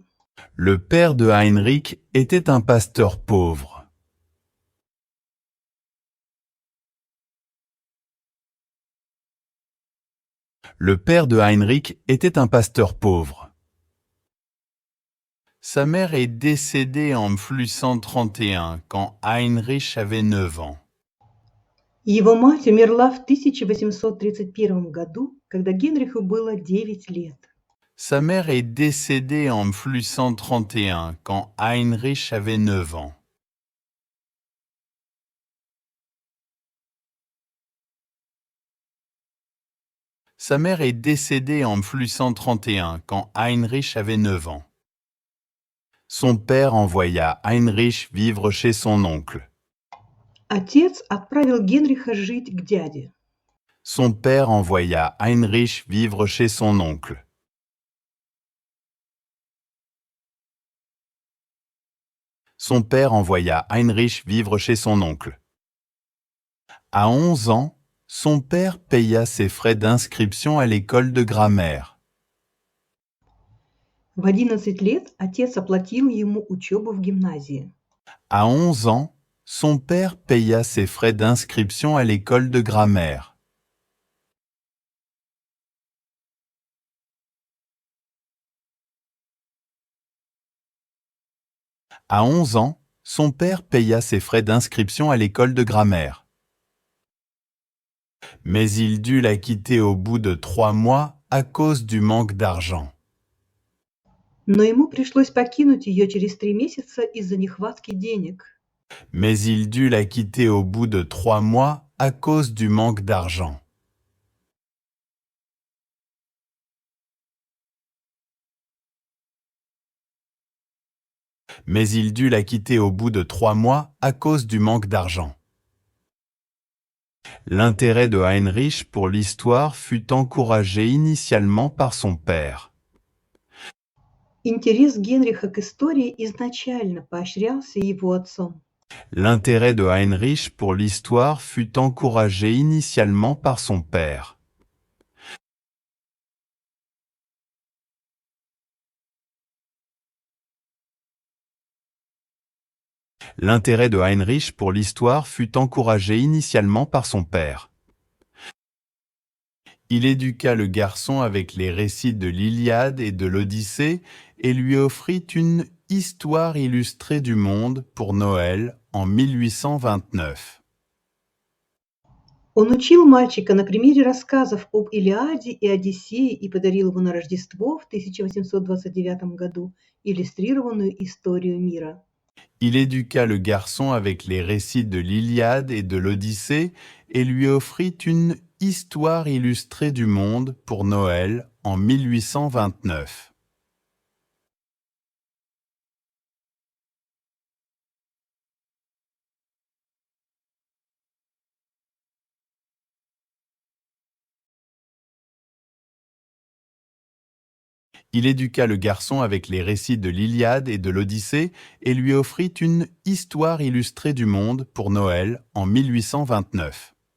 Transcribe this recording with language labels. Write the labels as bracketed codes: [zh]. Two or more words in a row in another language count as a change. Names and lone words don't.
[fr] Le père de Heinrich était un pasteur pauvre. Le père de Heinrich était un pasteur pauvre. Sa mère est décédée en 1831 quand Heinrich avait 9 ans. [ru] Его мать умерла в 1831 году, когда Генриху было 9 лет. [fr] Sa mère est décédée en 1831 quand Heinrich avait 9 ans. Sa mère est décédée en 1831 quand Heinrich avait 9 ans. Son père envoya Heinrich vivre chez son oncle. [ru] Отец отправил Генриха жить к дяде. [fr] Son père envoya Heinrich vivre chez son oncle. Son père envoya Heinrich vivre chez son oncle. À 11 ans, son père paya ses frais d'inscription à l'école de grammaire. [ru] В 11 лет отец оплатил ему учебу в гимназии. [fr] À 11 ans, son père paya ses frais d'inscription à l'école de grammaire. À 11 ans, son père paya ses frais d'inscription à l'école de grammaire. Mais il dut la quitter au bout de 3 mois à cause du manque d'argent. [ru] Но ему пришлось покинуть ее через 3 месяца из-за нехватки денег. [fr] Mais il dut la quitter au bout de 3 mois à cause du manque d'argent. Mais il dut la quitter au bout de 3 mois à cause du manque d'argent. L'intérêt de Heinrich pour l'histoire fut encouragé initialement par son père. [ru] Интерес Генриха к истории изначально поощрялся его отцом. [fr] L'intérêt de Heinrich pour l'histoire fut encouragé initialement par son père. L'intérêt de Heinrich pour l'histoire fut encouragé initialement par son père. Il éduqua le garçon avec les récits de l'Iliade et de l'Odyssée et lui offrit une histoire illustrée du monde pour Noël en 1829. [ru] Он учил мальчика на примере рассказов об Илиаде и Одиссее и подарил ему на Рождество в 1829 году иллюстрированную историю мира. [fr] Il éduqua le garçon avec les récits de l'Iliade et de l'Odyssée et lui offrit une histoire illustrée du monde pour Noël en 1829. Il éduqua le garçon avec les récits de l'Iliade et de l'Odyssée et lui offrit une histoire illustrée du monde pour Noël en 1829.